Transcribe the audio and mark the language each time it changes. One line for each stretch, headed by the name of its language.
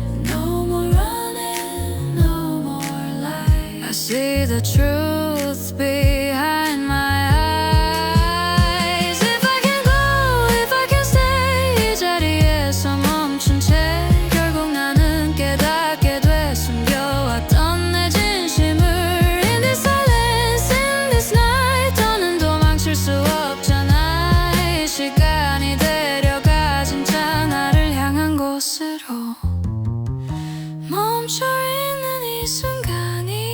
English: No more running, no more lies. I see the truth behind my eyes. If I can go, if I can stay,
Korean: 이 자리에서 멈춘 채 결국 나는 깨닫게 돼. 숨겨왔던 내 진심을.
English: In this silence, in this night,
Korean: 더는 도망칠 수 없잖아. 이 시간이 데려가 진짜 나를 향한 곳으로. 멈춰있는 이 순간이